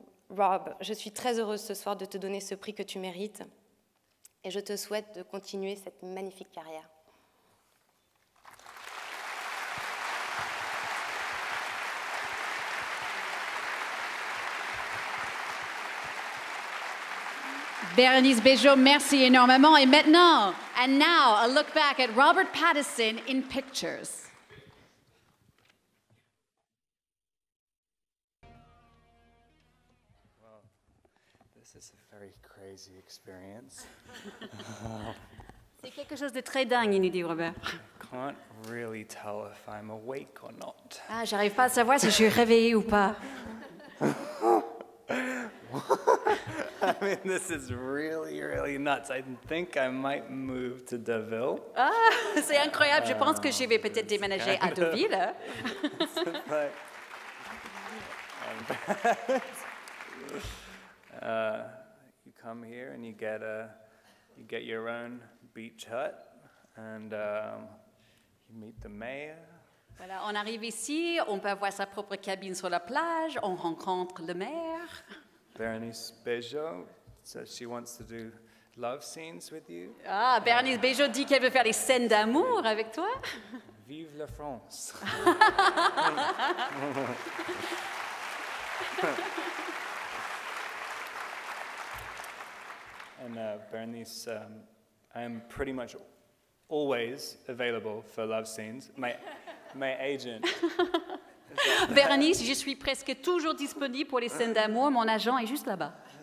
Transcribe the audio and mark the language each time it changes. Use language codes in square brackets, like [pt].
[fr] Rob, je suis très heureuse ce soir de te donner ce prix que tu mérites, et je te souhaite de continuer cette magnifique carrière. Bérénice Bejo, merci énormément. Et maintenant, [en] and now, a look back at Robert Pattinson in pictures. Well, this is a very crazy experience. [fr] C'est quelque chose de très dingue, il nous dit Robert. [en] I can't really tell if I'm awake or not. [fr] Ah, j'arrive pas à savoir si je suis réveillée ou pas. [en] I mean, this is really, really nuts. I think I might move to Deauville. [fr] Ah, c'est incroyable. Je pense que je vais peut-être déménager à Deauville. [en] You come here and you get your own beach hut, and you meet the mayor. [fr] Voilà, on arrive ici, on peut avoir sa propre cabine sur la plage, on rencontre le maire. [en] Berenice Bejo says she wants to do love scenes with you. [fr] Ah, Bernice Bejo dit qu'elle veut faire des scènes d'amour avec toi. Vive la France. [en] And Bernice, I'm pretty much always available for love scenes. My agent. [fr] Bernice, je suis presque toujours disponible pour les scènes d'amour. Mon agent est juste là-bas.